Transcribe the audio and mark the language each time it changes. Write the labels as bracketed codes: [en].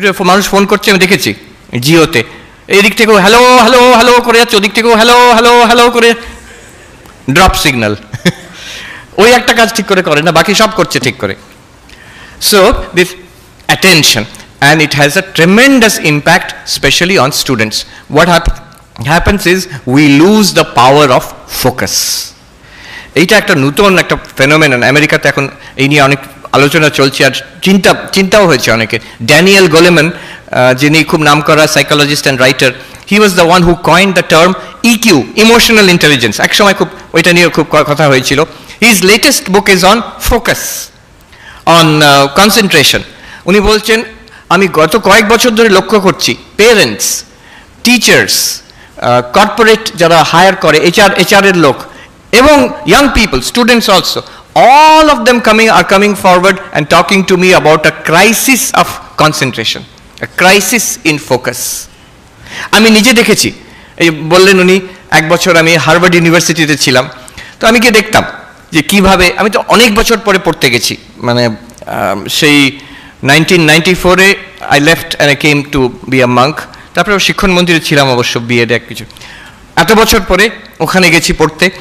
[bn] মানুষ ফোন করছে আমি দেখেছি জিওতে, এদিক থেকেও হ্যালো হ্যালো হ্যালো করে যাচ্ছে, ওদিক থেকেও হ্যালো হ্যালো হ্যালো করে, ড্রপ সিগন্যাল। ওই একটা কাজ ঠিক করে করে না, বাকি সব করছে ঠিক করে। [en] So this attention, and it has a tremendous impact specially on students. What happens is we lose the power of focus. [bn] এইটা একটা নতুন একটা ফেনোমেনন, আমেরিকাতে এখন এই নিয়ে অনেক আলোচনা চলছে, আর চিন্তাও হয়েছে অনেকে। [en] Daniel Goleman, [bn] যিনি খুব নামকরা psychologist [en] And writer, he was the one who coined the term EQ, emotional intelligence. [bn] এক সময় খুব ওইটা নিয়ে খুব কথা হয়েছিল। [en] His latest book is on focus, on concentration. [bn] উনি বলছেন, আমি গত কয়েক বছর ধরে লক্ষ্য করছি পেরেন্টস, টিচার্স, কর্পোরেট যারা হায়ার করে, HR এর লোক, এবং [en] young people, students also, all of them are coming forward and talking to me about a crisis of concentration, a crisis in focus. [bn] আমি নিজে দেখেছি, এই বললেন উনি, এক বছর আমি হার্ভার্ড ইউনিভার্সিটিতে ছিলাম, তো আমি গিয়ে দেখতাম যে কিভাবে, আমি তো অনেক বছর পরে পড়তে গেছি, মানে সেই 1994-এ [en] I left and I came to be a monk. [bn] তারপরে শিক্ষণ মন্দিরে ছিলাম অবশ্য, বিএড এক কিছু, এত বছর পরে ওখানে গেছি পড়তে।